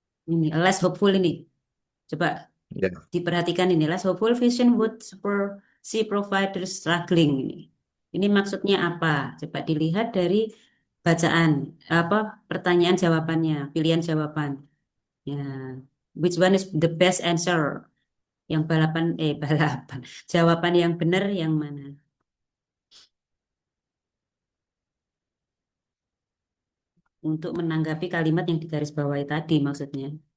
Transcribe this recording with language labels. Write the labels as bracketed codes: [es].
[id] Ini [en] less hopeful [id] ini. Coba Ya, diperhatikan ini [en] less hopeful vision would see providers struggling [id] ini. Ini maksudnya apa? Coba dilihat dari bacaan apa pertanyaan jawabannya, pilihan jawaban. [en] Ya, which one is the best answer? [id] Yang balapan balapan. Jawaban yang benar yang mana? Untuk menanggapi kalimat yang digarisbawahi tadi maksudnya.